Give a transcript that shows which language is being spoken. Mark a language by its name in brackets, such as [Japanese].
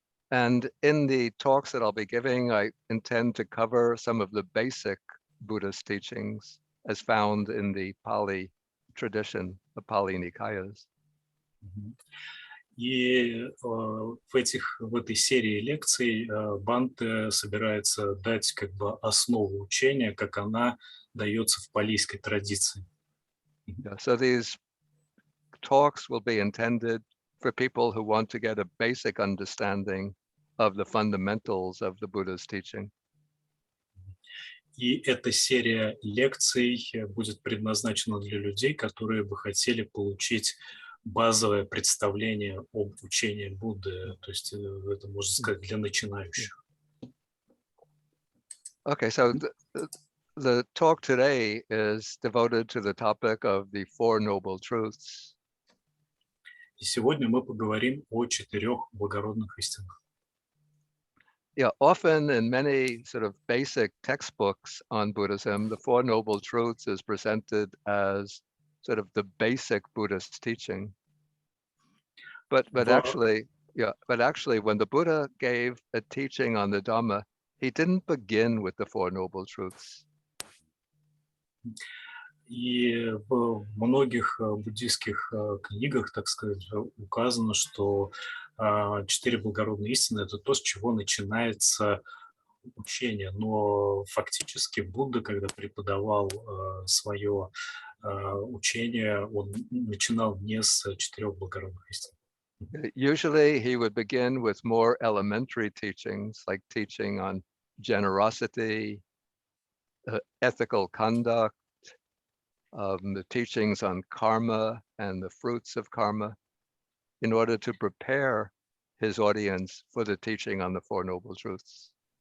[English] And in the talks that I'll be giving, I intend to cover some of the basic Buddhist teachings as found in the Pali tradition, the Pali Nikayas. [Russian] И в этой серии лекций Банте собирается дать как бы основу учения, как она дается в палийской традиции. [English] So these talks will be intended for people who want to get a basic understanding of the fundamentals of the Buddha's teaching. [Russian] И эта серия лекций будет предназначена для людей, которые бы хотели получить базовое представление об учении Будды, то есть это, можно сказать, для начинающих. [English] Okay, so the talk today is devoted to the topic of the Four Noble Truths. [Russian] И сегодня мы поговорим о 4 благородных истинах. [English] Yeah, often in many sort of basic textbooks on Buddhism, the Four Noble Truths is presented as sort of the basic Buddhist teaching. But actually, when the Buddha gave a teaching on the Dhamma, he didn't begin with the Four Noble Truths. [Russian] И в многих буддийских книгах, так сказать, указано, что 4 благородные истины – это то, с чего начинается учение. Но фактически Будда, когда преподавал свое учение, он начинал не с 4 благородных истин. [English] Usually he would begin with more elementary teachings, like teaching on generosity, ethical conduct, the teachings on karma and the fruits of karma, in order to prepare his audience for the teaching on the Four Noble Truths.